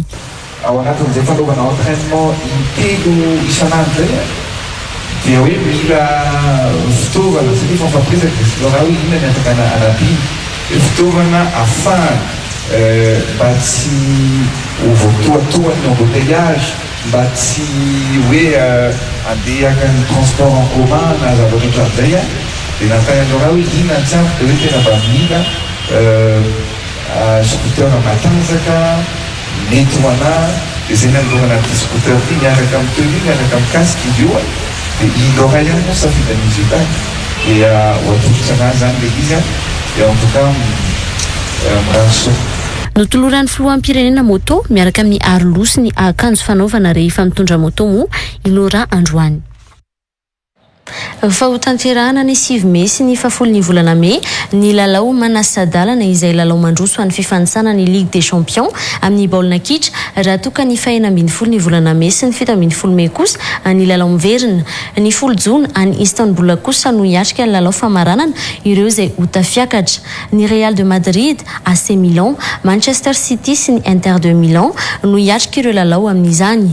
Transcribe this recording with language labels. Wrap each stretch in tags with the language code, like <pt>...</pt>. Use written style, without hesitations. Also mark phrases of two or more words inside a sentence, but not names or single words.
<mg>Ao anatin'izay fanaovana entraînement intelo isanandro zay dia hoe mila fitaovana satria efa fampiresaka Lora hoe inona ny afaka anabiny fitaovana afahany mba tsy ho voatoatoany embouteillage mba tsy hoe andehaka ny</mg> <fr>transport en commun</fr> <mg>na zavatra ohatran'izay dia natany Lora hoe inona tsy ampy dia hoe tena mba mila scooter matanjaka mety ho anahy dia zay nanolorana ty scooter ty miaraka amin'ny tenue miaraka amin'ny casque izy io dia i Lora ihany moa safidan'izy io tany dia ho atolotra anazy zany le izy dia</mg> <fr>en tout cas</fr> <mg>miraso. Notoloran'ny filohampirenena moto miaraka amin'ny arolosi ny akanjo fanaovana rehefa mitondra moto moa i Lora androany. Fa ho tanterahana ny 9 Mey sy ny 10 volana Mey ny lalao manasa-dalana izay lalao mandroso an'ny fifanitsana ny Ligue des Champions amin'ny baolina kitra raha toka ny 14 volana Mey sy ny 17 Mey kosa ny lalao miverina ny 10 Jona any Istanbul kosa no hiatrika ny lalao famaranana ireo izay ho tafiakatra ny Real de Madrid, AC Milan, Manchester City sy ny Inter de Milan no hiatrika ireo lalao amin'izany.</mg>